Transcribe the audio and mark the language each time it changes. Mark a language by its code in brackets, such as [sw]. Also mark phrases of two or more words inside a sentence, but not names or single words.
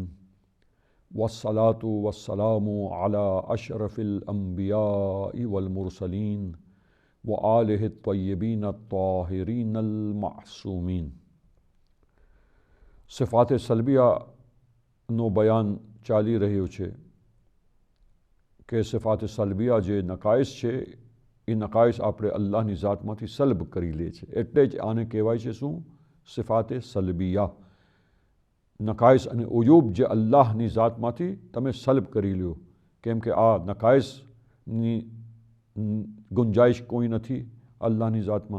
[ar] والصلاة والسلام على أشرف الأنبياء والمرسلين وآله الطيبين الطاهرين المعصومين. [gu] सिफात सलबियाનો બયાન ચાલી રહ્યું છે કે સિફાત સલબિયા જે નકાઈસ છે એ નકાઈસ આપણે અલ્લાહની ઝાતમાંથી સલ્બ કરી લે છે, એટલે જ આને કહેવાય છે શું? સિફાતે સલબિયા। નકાઈસ અને ઉયુબ જે અલ્લાહની ઝાતમાંથી તમે સલ્બ કરી લ્યો, કેમ કે આ નકાઈસની ગુંજાઈશ કોઈ નથી અલ્લાહની ઝાતમાં।